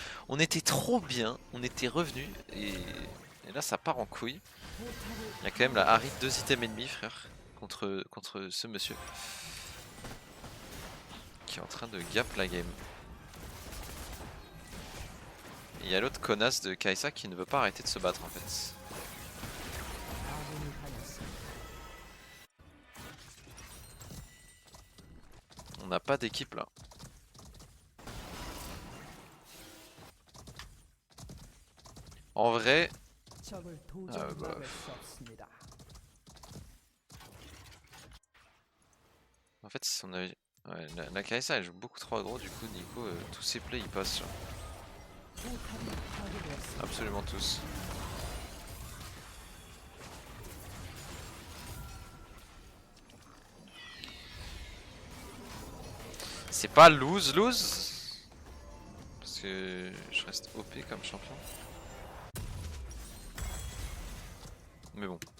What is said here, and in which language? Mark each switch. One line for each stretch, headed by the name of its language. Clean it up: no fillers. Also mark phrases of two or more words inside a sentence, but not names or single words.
French: On était trop bien, on était revenu et là ça part en couille. Il y a quand même la Harry 2 items ennemis, frère, contre ce monsieur qui est en train de gap la game. Et il y a l'autre connasse de Kai'Sa qui ne veut pas arrêter de se battre en fait.
Korean: 아군이 당했습니다.
French: On n'a pas d'équipe là. En vrai,
Korean: 적을 도저히
French: bah.
Korean: 막을 수 없습니다.
French: En fait, si on avait... ouais, la Kai'Sa elle joue beaucoup trop aggro, du coup Nico, tous ses plays ils passent. Genre.
Korean: 포탑이 파괴되었습니다.
French: Absolument tous. C'est pas lose, parce que je reste OP comme champion. Mais bon.